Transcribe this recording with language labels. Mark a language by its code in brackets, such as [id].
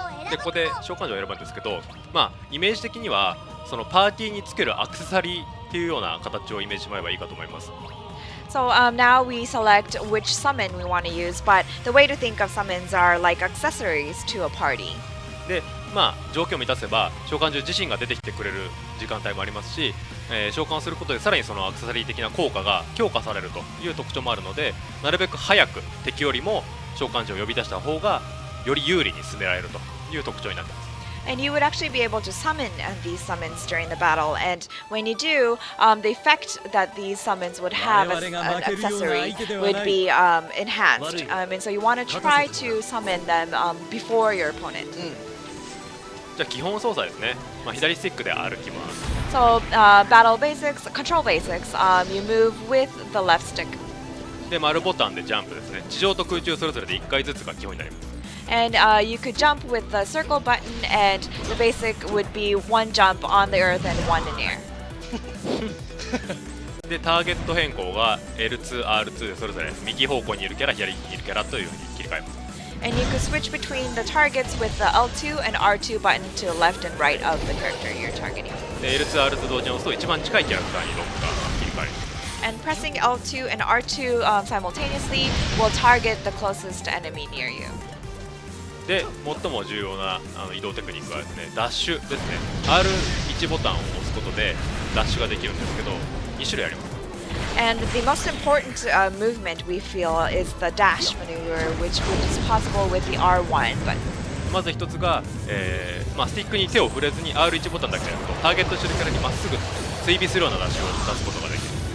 [ja] でここで召喚獣を選ぶんですけど、イメージ的にはそのパーティーにつけるアクセサリーっていうような形をイメージしてもらえばいいかと思います。 [en] So now we select which summon we want to use, but the way to think of summons are like accessories to a party. [ja] で、条件を満たせば召喚獣自身が出てきてくれる時間帯もありますし、召喚することでさらにそのアクセサリー的な効果が強化されるという特徴もあるので、なるべく早く敵よりも召喚獣を呼び出した方がより有利に進められるという特徴になっています。 [en] And you would actually be able to summon these summons during the battle, and when you do, the effect that these summons would have as an accessory would be enhanced. And so you want to try to summon them before your opponent. [ja] じゃあ基本操作ですね、左スティックで歩きます。 [en] So battle basics, control basics, you move with the left stick. [ja] で丸ボタンでジャンプですね。地上と空中それぞれで1回ずつが基本になります。 [en] And you could jump with the circle button, and the basic would be one jump on the earth and one in air. [ja] でターゲット変更が L2、R2 でそれぞれ右方向にいるキャラ、左にいるキャラというふうに切り替えます。 [en] And you could switch between the targets with the L2 and R2 button to the left and right of the character you're targeting. [ja] で L2、R2 同時に押すと一番近いキャラクターにロックが切り替わります。 [en] And pressing L2 and R2 simultaneously will target the closest enemy near you. [ja] で最も重要な移動テクニックはですね、ダッシュですね。 R1 ボタンを押すことでダッシュができるんですけど、2種類あります。 [en] And the most important movement we feel is the dash maneuver, which is possible with the R1 button. [ja] まず一つが、スティックに手を触れずに R1 ボタンだけやるとターゲットしてるキャラにまっすぐ追尾するようなダッシュを出すことができる。